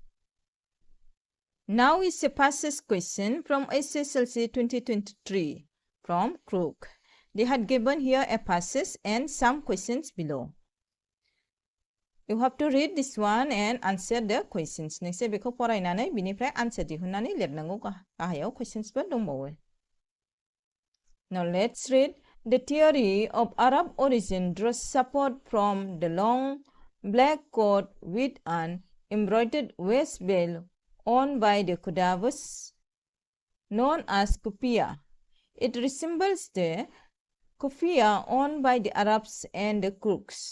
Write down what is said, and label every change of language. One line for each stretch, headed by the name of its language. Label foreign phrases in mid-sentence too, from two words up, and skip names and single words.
English: Now is a passage question from SSLC 2023 from Coorg. They had given here a passage and some questions below. You have to read this one and answer the questions. Next,
Bodo: बेखौ फरायनानै बिनिफ्राय answer दिहुननानै लिरनांगौ गाहायाव questionsफोर दंबावो.
English: Now let's read. The theory of Arab origin draws support from the long black coat with an embroidered waist belt worn by the Qudawus, known as kufiya. It resembles the kufiya worn by the Arabs and the Coorgs.